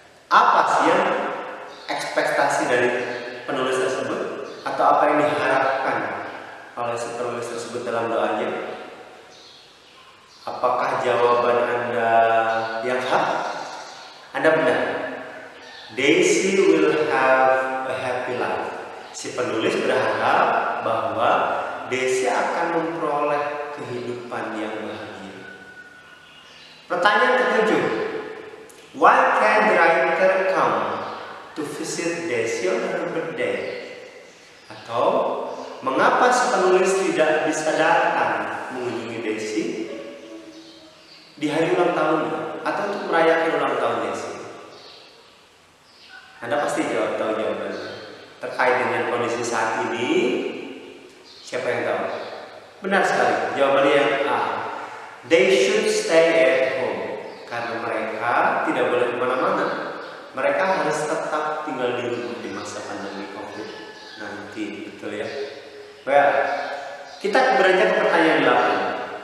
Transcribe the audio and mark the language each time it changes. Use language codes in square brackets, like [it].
[id] Apa sih yang ekspektasi dari penulis tersebut atau apa yang diharapkan oleh si penulis tersebut dalam doanya? Apakah jawaban Anda yang hak? Anda benar. [en] Daisy will have a happy life. [id] Si penulis berharap bahwa Desi akan memperoleh kehidupan yang bahagia. Pertanyaan ketujuh, [en] why can the writer come to visit Desi on her birthday? [id] Atau mengapa si penulis tidak bisa datang mengunjungi Desi di hari ulang tahunnya atau untuk merayakan ulang tahun Desi? Anda pasti tahu jawabannya. Terkait dengan kondisi saat ini, siapa yang tahu? Benar sekali, jawabannya yang A. [en] They should stay at home. [id] Karena mereka tidak boleh kemana-mana. Mereka harus tetap tinggal di rumah di masa pandemi COVID nanti, betul ya? [en] Well, [id] kita beranjak ke pertanyaan 8.